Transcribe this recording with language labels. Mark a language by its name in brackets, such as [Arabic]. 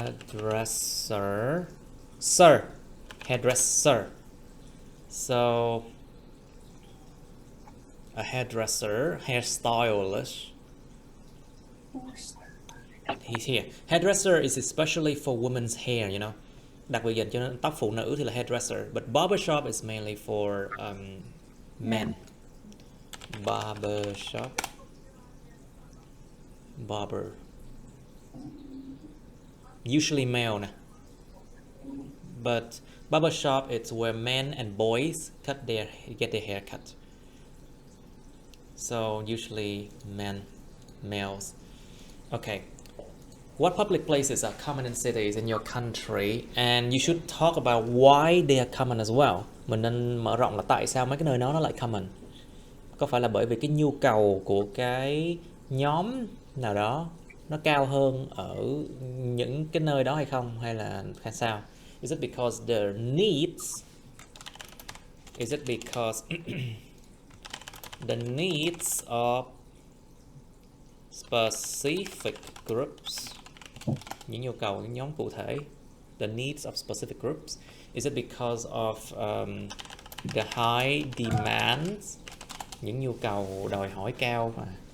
[English] Hairdresser, sir, hairdresser. So a hairdresser, hairstylist. He's here. Hairdresser is especially for women's hair, you know. [Vietnamese] Đặc biệt dành cho tóc phụ nữ thì là hairdresser. [English] But barbershop is mainly for men. Barbershop. Barber. Usually male. But barbershop, it's where men and boys get their hair cut. So usually males. Okay. What public places are common in cities in your country? And you should talk about why they are common as well. [Vietnamese] Mình nên mở rộng là tại sao mấy cái nơi đó nó lại common. Có phải là bởi vì cái nhu cầu của cái nhóm nào đó nó cao hơn ở những cái nơi đó hay không? Hay là sao? [English] Is it because their needs? Is it because the needs of specific groups? [Vietnamese] Những nhu cầu những nhóm cụ thể. [English] The needs of specific groups. Is it because of the high demands? [Vietnamese] Những nhu cầu đòi hỏi cao mà.